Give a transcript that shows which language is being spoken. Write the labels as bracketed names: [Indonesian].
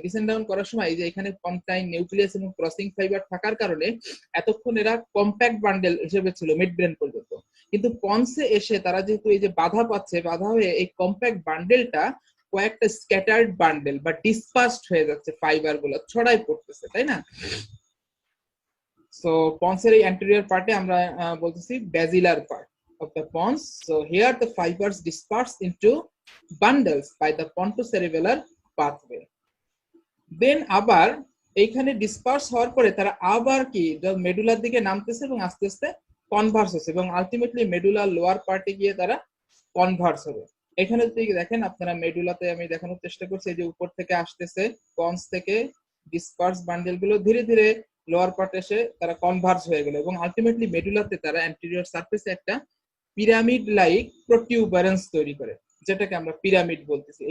[Bangla] Descend down করার সময় এই যে এখানে পন্টাইন নিউক্লিয়াস এবং ক্রসিং ফাইবার থাকার কারণে এতক্ষণ এরা কম্প্যাক্ট বান্ডেল হিসেবে ছিল মিড ব্রেন পর্যন্ত, কিন্তু পন্সে এসে তারা যেহেতু এই যে বাধা পাচ্ছে, বাধা হয়ে এই কম্প্যাক্ট বান্ডেলটা কয়েকটা স্ক্যাটার্ড বান্ডেল বা ডিসপার্সড হয়ে যাচ্ছে, ফাইবার গুলো ছড়াই পড়তেছে, তাই না? [English] So pons-এর এই anterior part-এ [Bangla] আমরা বলতেছি [English] basilar part of the pons. So here the fibers disperse into bundles by the pontocerebellar pathway. [Bangla] Then আবার এইখানে ডিসপার্স হওয়ার পরে তারা আবার কি মেডুলার দিকে নামতেছে এবং আস্তে আস্তে কনভার্স হচ্ছে এবং আলটিমেটলি মেডুলার লোয়ার পার্টে গিয়ে তারা কনভার্স হবে। এখানে যদি দেখেন আপনারা মেডুলাতে আমি দেখানোর চেষ্টা করছি, এই যে উপর থেকে আসতেছে পন্স থেকে ডিসপার্স বান্ডেল গুলো ধীরে ধীরে লোয়ার পার্ট এসে তারা কনভার্জ হয়ে গেল এবং আলটিমেটলি মেডুলাতে তারা অ্যান্টেরিয়র সারফেসে একটা পিরামিড লাইক প্রোটিউবারেন্স তৈরি করে, যেটাকে আমরা পিরামিড বলতেছি।